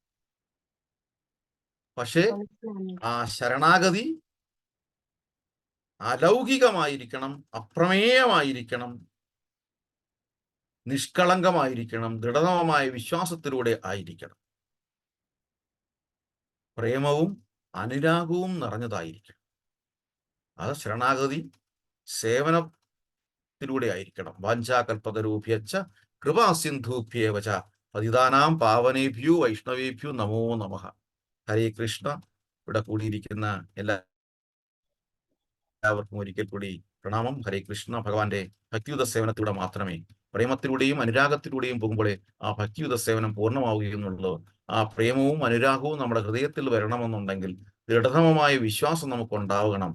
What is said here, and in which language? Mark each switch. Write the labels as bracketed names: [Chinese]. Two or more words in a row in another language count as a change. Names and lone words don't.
[Malayalam] പക്ഷേ ആ ശരണാഗതി അലൗകികമായിരിക്കണം, അപ്രമേയമായിരിക്കണം, നിഷ്കളങ്കമായിരിക്കണം, ദൃഢമായ വിശ്വാസത്തിലൂടെ ആയിരിക്കണം, പ്രേമവും അനുരാഗവും നിറഞ്ഞതായിരിക്കണം. അത് ശരണാഗതി സേവനത്തിലൂടെ ആയിരിക്കണം. [Sanskrit] വാഞ്ചാകൽപതരൂഭ്യശ്ച കൃപാസിന്ധൂഭ്യേവച പതിതാനാം പാവനേഭ്യോ വൈഷ്ണവേഭ്യോ നമോ നമഃ. ഹരേ കൃഷ്ണ. [Malayalam] ഇവിടെ കൂടിയിരിക്കുന്ന എല്ലാവർക്കും ഒരിക്കൽ കൂടി പ്രണാമം. [Sanskrit] ഹരേ കൃഷ്ണ. [Malayalam] ഭഗവാന്റെ ഭക്തിയുത സേവനത്തിലൂടെ മാത്രമേ, പ്രേമത്തിലൂടെയും അനുരാഗത്തിലൂടെയും പോകുമ്പോഴേ ആ ഭക്തിയുത സേവനം പൂർണ്ണമാവുകയെന്നുള്ളത്. ആ പ്രേമവും അനുരാഗവും നമ്മുടെ ഹൃദയത്തിൽ വരണമെന്നുണ്ടെങ്കിൽ ദൃഢതമമായ വിശ്വാസം നമുക്കുണ്ടാവണം.